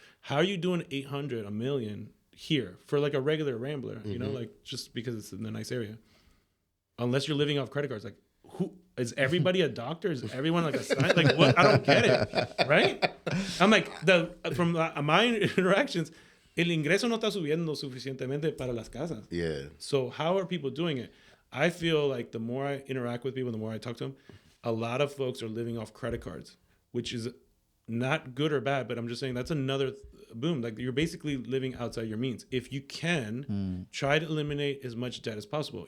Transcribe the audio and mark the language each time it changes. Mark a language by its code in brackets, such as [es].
[en] How are you doing 800, $1 million here for like a regular Rambler? Like just because it's in a nice area. Unless you're living off credit cards, like who is everybody a doctor? Is everyone like a scientist? Like what? I don't get it, right? I'm like from my interactions. [es] El ingreso no está subiendo suficientemente para las casas. [en] Yeah. So how are people doing it? I feel like the more I interact with people, the more I talk to them, a lot of folks are living off credit cards, which is not good or bad, but I'm just saying that's another boom. Like you're basically living outside your means. If you can, try to eliminate as much debt as possible.